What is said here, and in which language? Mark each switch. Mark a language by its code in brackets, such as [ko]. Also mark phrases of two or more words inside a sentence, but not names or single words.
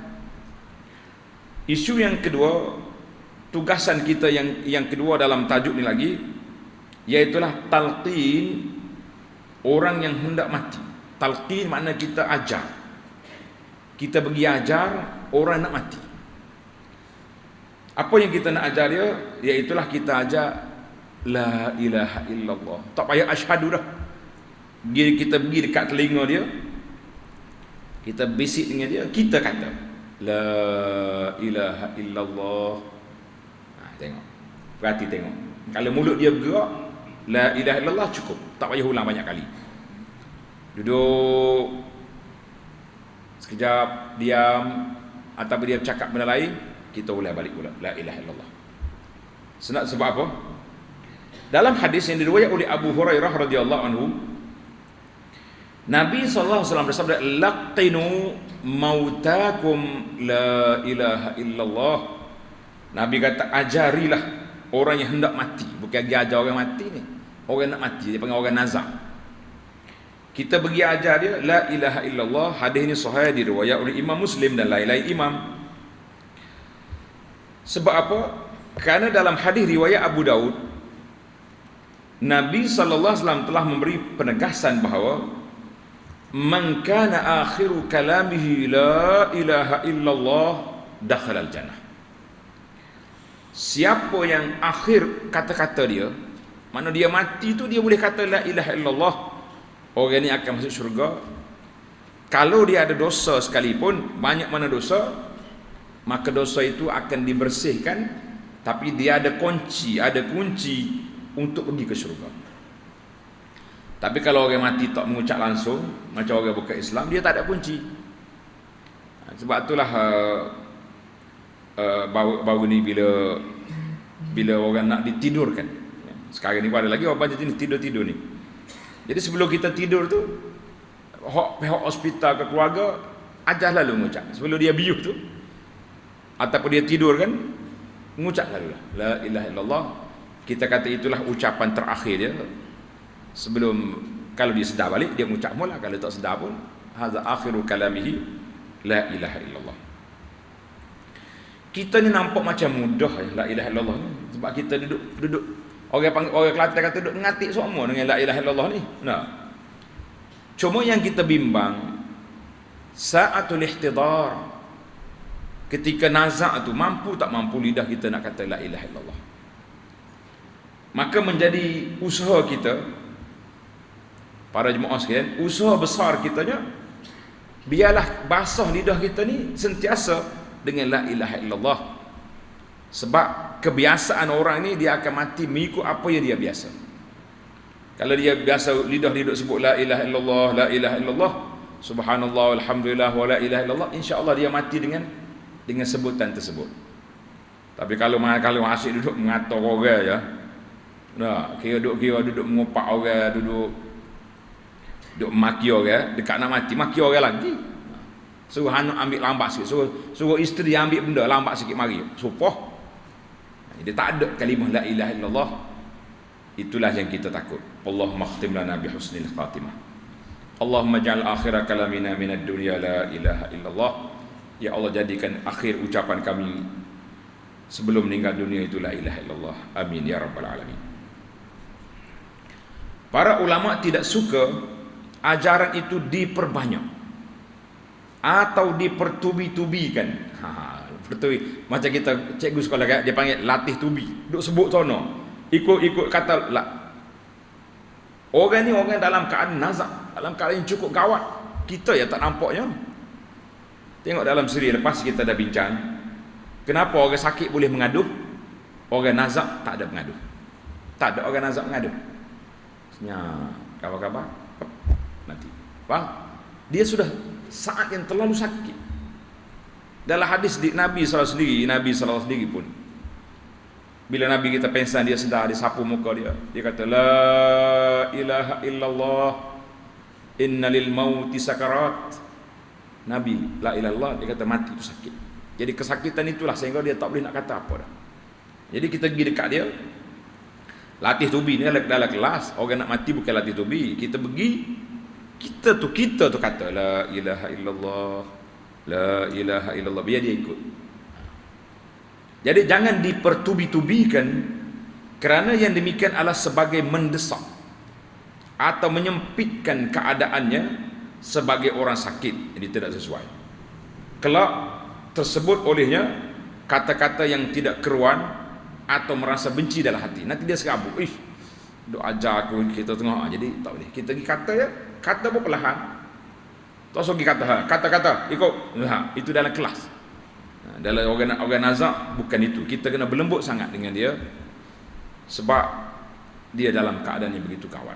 [ms] Isu yang kedua, tugasan kita yang kedua dalam tajuk ni lagi, iaitulah talqin orang yang hendak mati. Talqin makna kita ajar. Kita pergi ajar orang nak mati. Apa yang kita nak ajar dia? Iaitulah kita ajar [ar] لا إله إلا الله. [ms] Tak payah asyhadu dah. Kita pergi dekat telinga dia, kita bisik dengan dia, kita kata [ar] لا إله إلا الله. [ms] Tengok, perhati tengok, kalau mulut dia bergerak [ar] لا إله إلا الله [ms] cukup, tak payah ulang banyak kali. Duduk sekejap, diam, ataupun dia cakap benda lain, kita ulang balik pula [ar] لا إله إلا الله. [ms] Sebab apa? Dalam hadis yang diriwayatkan oleh Abu Hurairah [ar] رضي الله عنه, [ms] Nabi SAW bersabda, [ar] لقنوا موتاكم لا إله إلا الله. [ms] Nabi kata, ajarilah orang yang hendak mati. Bukan lagi ajar orang mati ni, orang nak mati, dia panggil orang nazak. Kita pergi ajar dia [ar] لا إله إلا الله. [ms] Hadis ini sahih, diriwayat oleh Imam Muslim dan lain-lain imam. Sebab apa? Kerana dalam hadis riwayat Abu Daud, Nabi SAW telah memberi penegasan bahawa [ar] من كان آخر كلامه لا إله إلا الله دخل الجنة. [ms] Siapa yang akhir kata-kata dia, mana dia mati tu dia boleh kata [ar] لا إله إلا الله, [ms] orang ni akan masuk syurga. Kalau dia ada dosa sekalipun, banyak mana dosa, maka dosa itu akan dibersihkan, tapi dia ada kunci untuk pergi ke syurga. Tapi kalau orang mati tak mengucap langsung, macam orang bukan Islam, dia tak ada kunci. Sebab itulah baru ni bila orang nak ditidurkan, sekarang ni ada lagi orang macam ni tidur ni. Jadi sebelum kita tidur tu, pihak hospital ke keluarga ajar lalu mengucap sebelum dia biuh tu, ataupun dia tidur kan, mengucap lalu [ar] لا إله إلا الله. [ms] Kita kata itulah ucapan terakhir dia sebelum, kalau dia sedar balik dia mengucap mula, kalau tak sedar pun [ar] هذا آخر كلامه لا إله إلا الله. [ms] Kita ni nampak macam mudah [ar] لا إله إلا الله [ms] ni, sebab kita duduk orang Kelantan kata duduk ngatik semua dengan [ar] لا إله إلا الله [ms] ni. Cuma yang kita bimbang [ar] ساعة الاحتضار, [ms] ketika nazak tu mampu tak mampu lidah kita nak kata [ar] لا إله إلا الله. [ms] Maka menjadi usaha kita, para jemaah sekalian, usaha besar kitanya, biarlah basah lidah kita ni sentiasa dengan [ar] لا إله إلا الله. [ms] Sebab kebiasaan orang ni, dia akan mati mengikut apa yang dia biasa. Kalau dia biasa lidah dia duduk sebut [ar] لا إله إلا الله، لا إله إلا الله، سبحان الله، الحمد لله، ولا إله إلا الله, [ms] insya-Allah dia mati dengan sebutan tersebut. Tapi kalau asyik duduk mengatur orang je, duduk mengopak orang, duduk maki orang, dekat nak mati maki orang lagi. Suruh anak ambil lambat sikit, suruh isteri ambil benda lambat sikit mari. Supoh. Jadi tak ada kalimah [ar] لا إله إلا الله. [ms] Itulah yang kita takut. [ar] اللهم اختم لنا بحسن الخاتمة. اللهم اجعل آخر كلامنا من الدنيا لا إله إلا الله. يا الله, [ms] jadikan akhir ucapan kami sebelum meninggal dunia itu [ar] لا إله إلا الله. آمين يا رب العالمين. [ms] Para ulama tidak suka ajaran itu diperbanyak atau dipertubi-tubikan. Macam kita cikgu sekolah dia panggil latih tubi. Duk sebut sono. Ikut kata lah. Orang ni orang dalam keadaan nazak, dalam keadaan yang cukup gawat. Kita yang tak nampaknya. Tengok dalam siri lepas kita dah bincang. Kenapa orang sakit boleh mengaduh? Orang nazak tak ada mengaduh. Tak ada orang nazak mengaduh. Senyap, kabar-kabar mati. Faham? Dia sudah saat yang terlalu sakit. Dalam hadis di Nabi SAW sendiri pun, bila Nabi kita pensan, dia sedar, dia sapu muka dia. Dia kata, [ar] لا إله إلا الله، إن للموت سكرات. [ms] Nabi, [ar] لا إله إلا الله, [ms] dia kata mati itu sakit. Jadi kesakitan itulah sehingga dia tak boleh nak kata apa dah. Jadi kita pergi dekat dia. Latih tubi ni dalam kelas. Orang nak mati bukan latih tubi. Kita pergi, kita tu kata [ar] لا إله إلا الله، لا إله إلا الله, [ms] biar dia ikut. Jadi jangan dipertubi-tubikan, kerana yang demikian adalah sebagai mendesak atau menyempitkan keadaannya sebagai orang sakit. Jadi tidak sesuai. Kelak tersebut olehnya kata-kata yang tidak keruan atau merasa benci dalam hati. Nanti dia serabut, duk ajar aku kita tengok. Jadi tak boleh. Kita pergi kata ya, kata pun perlahan. Tak usah pergi kata, ikut. Itu dalam kelas. Dalam orang nazak bukan itu. Kita kena berlembut sangat dengan dia, sebab dia dalam keadaan yang begitu kawat.